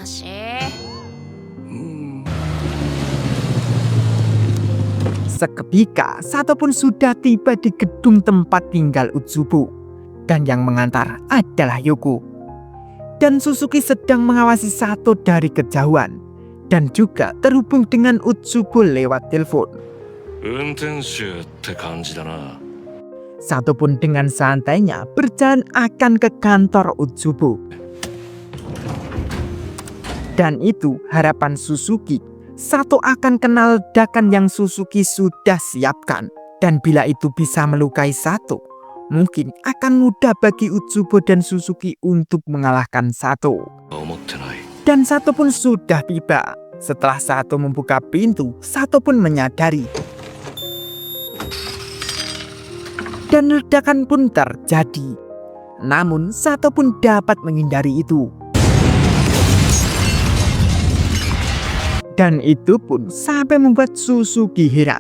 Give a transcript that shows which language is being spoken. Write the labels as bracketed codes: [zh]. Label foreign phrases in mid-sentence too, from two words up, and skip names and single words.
[id] Seketika, Sato pun sudah tiba di gedung tempat tinggal Utsubo. Dan yang mengantar adalah Yoko. Dan Suzuki sedang mengawasi Sato dari kejauhan. Dan juga terhubung dengan Utsubo lewat telepon. [ja] 運転手って感じだな [id] Sato pun dengan santainya berjalan akan ke kantor Utsubo. Dan itu harapan Suzuki. Sato akan kenal ledakan yang Suzuki sudah siapkan. Dan bila itu bisa melukai Sato, mungkin akan mudah bagi Utsubo dan Suzuki untuk mengalahkan Sato. [ja] 思ってない [id] Dan Sato pun sudah tiba. Setelah Sato membuka pintu, Sato pun menyadari. Dan ledakan pun terjadi. Namun Sato pun dapat menghindari itu. Dan itu pun sampai membuat Suzuki heran.